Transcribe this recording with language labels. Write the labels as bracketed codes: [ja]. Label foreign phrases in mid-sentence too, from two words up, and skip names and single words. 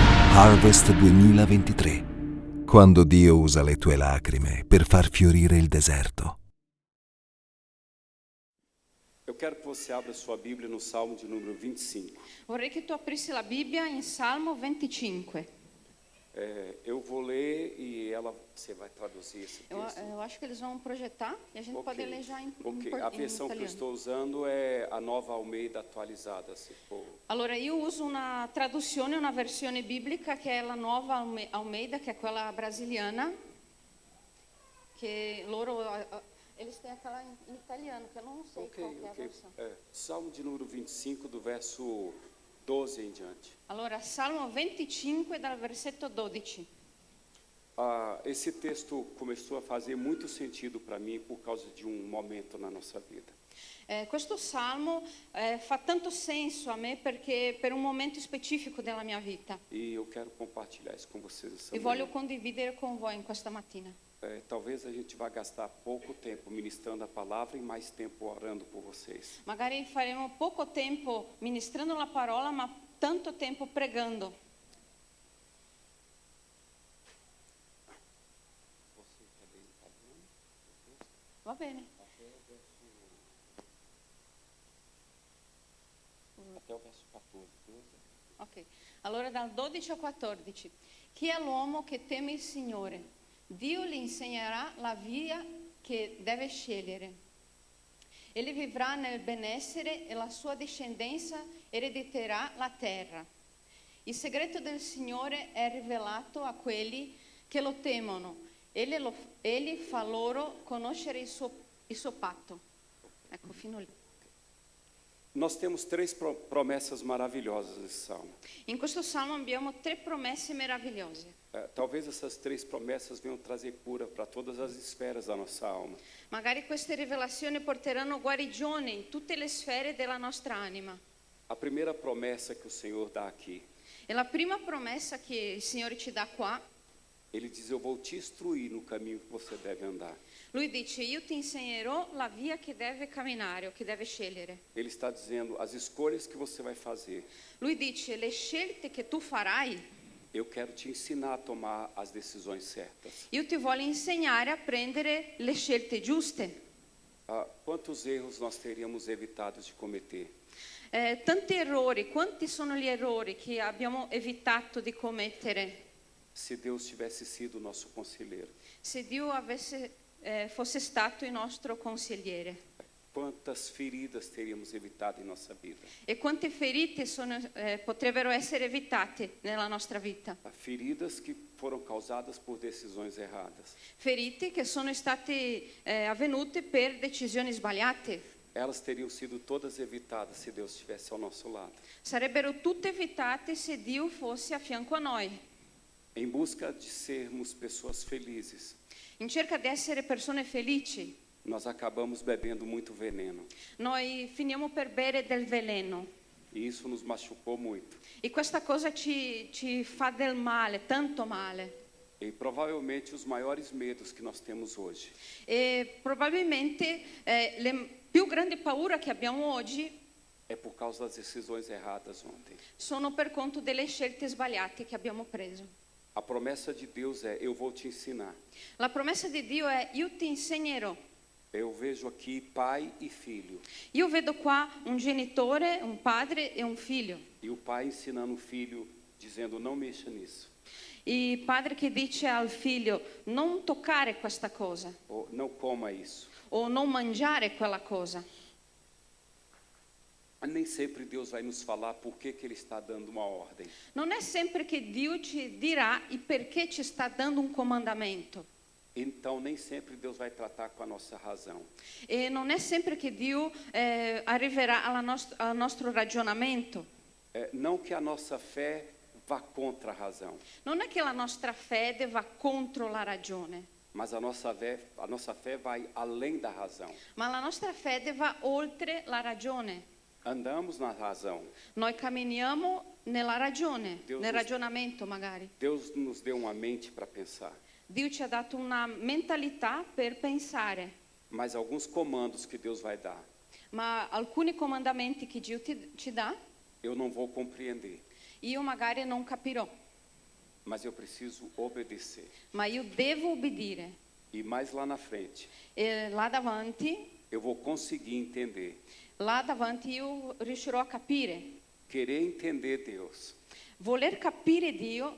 [it] Harvest 2023. Quando Dio usa le tue lacrime per far fiorire il deserto. [pt] Eu quero que você abra sua Bíblia no Salmo de número 25. [it] Vorrei che tu aprissi la Bibbia in Salmo 25. [pt] Eu vou ler e você vai traduzir esse texto. Eu acho que eles vão projetar e a gente pode ler já em A versão que eu estou usando é a Nova Almeida atualizada. [it] Allora io uso una traduzione, una versione biblica che è la Nuova Almeida, che è quella brasiliana, che loro [pt] eles têm aquela em italiano, que eu não sei qual que é a versão. Salmo de número 25, do verso 12 em diante. [it] Allora, Salmo 25 dal versetto 12. [pt] Esse texto começou a fazer muito sentido para mim por causa de um momento na nossa vida. [it] Questo salmo fa tanto senso a me perché per un momento specifico della mia vita. [pt] E eu quero compartilhar isso com vocês essa E manhã. [it] voglio condividere con voi in questa mattina. [pt] Talvez a gente vá gastar pouco tempo ministrando a palavra e mais tempo orando por vocês. [it] Magari faremo poco tempo ministrando la parola, ma tanto tempo pregando. [pt] Você quer ler em italiano? [it] Va bene. [pt] Até o verso 14. [it] Ok. Allora dal 12 al 14. Chi è l'uomo che teme il Signore? Dio gli insegnerà la via che deve scegliere. Egli vivrà nel benessere e la sua discendenza erediterà la terra. Il segreto del Signore è rivelato a quelli che lo temono. Egli fa loro conoscere il suo patto. Ecco, fino lì. [pt] Nós temos três promessas maravilhosas nesse salmo. [it] In questo salmo abbiamo 3 promesse meravigliose. [pt] Talvez essas três promessas venham trazer cura para todas as esferas da nossa alma. [it] Magari queste rivelazioni porteranno guarigione in tutte le sfere della nostra anima. [pt] A primeira promessa que o Senhor dá aqui, [it] E la prima promessa che il Signore ci dà qua, [pt] Ele diz: eu vou te instruir no caminho que você deve andar. [it] Lui dice: io ti insegnerò la via che deve camminare o che deve scegliere. [pt] Ele está dizendo: as escolhas que você vai fazer, [it] Lui dice: le scelte che tu farai, [pt] eu quero te ensinar a tomar as decisões certas. [it] io ti voglio insegnare a prendere le scelte giuste. [pt] Quantos erros nós teríamos evitado de cometer [it] Tanti errori, quanti sono gli errori che abbiamo evitato di commettere [pt] se Deus tivesse sido o nosso conselheiro? [it] se Dio fosse stato il nostro consigliere. [pt] Quantas feridas teríamos evitado em nossa vida? [it] E quante ferite potrebbero essere evitate nella nostra vita? [pt] Feridas que foram causadas por decisões erradas. [it] Ferite che sono state avvenute per decisioni sbagliate. [pt] Elas teriam sido todas evitadas se Deus estivesse ao nosso lado. [it] Sarebbero tutte evitate se Dio fosse a fianco a noi. [pt] Em busca de sermos pessoas felizes, [it] In cerca di essere persone felici, [pt] nós acabamos bebendo muito veneno. [it] noi finiamo per bere del veleno. [pt] E isso nos machucou muito. [it] E questa cosa ci fa del male, tanto male. [pt] E provavelmente os maiores medos que nós temos hoje [it] E probabilmente le più grandi paure che abbiamo oggi [pt] é por causa das decisões erradas ontem. [it] sono per conto delle scelte sbagliate che abbiamo preso. [pt] A promessa de Deus é: eu vou te ensinar. [it] La promessa di Dio è: io ti insegnerò. [pt] Eu vejo aqui pai e filho. [it] Io vedo qua un genitore, un padre e un figlio. [pt] E o pai ensinando o filho, dizendo: não mexa nisso. [it] Il padre che dice al figlio: non toccare questa cosa [pt] Ou não coma isso. [it] o non mangiare quella cosa. [pt] Nem sempre Deus vai nos falar por que Ele está dando uma ordem. [it] Non è sempre che Dio ci dirà il perché ci sta dando un comandamento. [pt] Então, nem sempre Deus vai tratar com a nossa razão. [it] E non è sempre che Dio arriverà al nostro ragionamento. [pt] Não que a nossa fé vá contra a razão, [it] Non è che la nostra fede va contro la ragione, [pt] mas a nossa fé vai além da razão. [it] ma la nostra fede va oltre la ragione. [pt] Andamos na razão. [it] Noi camminiamo nella ragione, Dio nel [pt] nos- [it] ragionamento magari. [pt] Deus nos deu uma mente para pensar, [it] Dio ci ha dato una mentalità per pensare, [pt] mas alguns comandos que Deus vai dar, [it] ma alcuni comandamenti che Dio ci dà, [pt] eu não vou compreender. [it] io magari non capirò. [pt] mas eu preciso obedecer. [it] ma io devo obbedire. [pt] E mais lá na frente, [it] E là davanti [pt] eu vou conseguir entender. [it] Là davanti io riuscirò a capire, [pt] Querer entender Deus [it] voler capire Dio